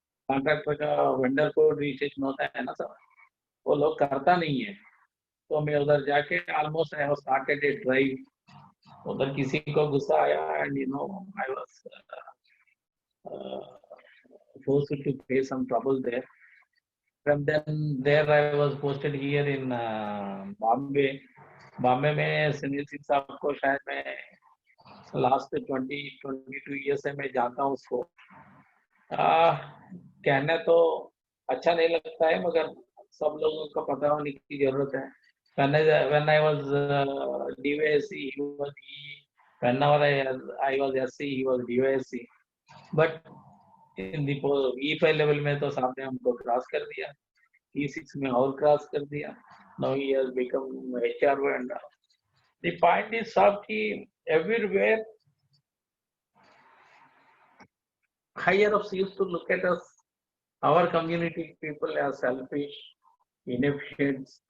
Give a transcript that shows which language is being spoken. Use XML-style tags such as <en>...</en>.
<hi>Contractor का vendor code registration होता है ना सर, वो लोग करता नहीं है। तो मैं उधर जाके</hi> <en>almost I have started a drive,</en> <hi>उधर किसी को गुस्सा आया</hi> <en>And you know I was forced to face some trouble there. From then there I was posted here in Bombay.</en> <hi>Bombay में सुनील सिंह साहब को शायद मैं लास्ट 22 ईयर से मैं जानता हूँ उसको। कहना तो अच्छा नहीं लगता है, मगर सब लोगों को पता होने की जरूरत है।</hi> <en>When I was DVSC, he Whenever I was SC, he was DOSC. But in the E5 level</en> <hi>में तो साहब ने हमको क्रॉस कर दिया, E6 में और क्रॉस कर दिया.</hi> <en>Now he has become HRO and all. The point is</en> <hi>साहब कि</hi> <en>everywhere higher ups used to look at us, our community people as selfish, inefficient.</en>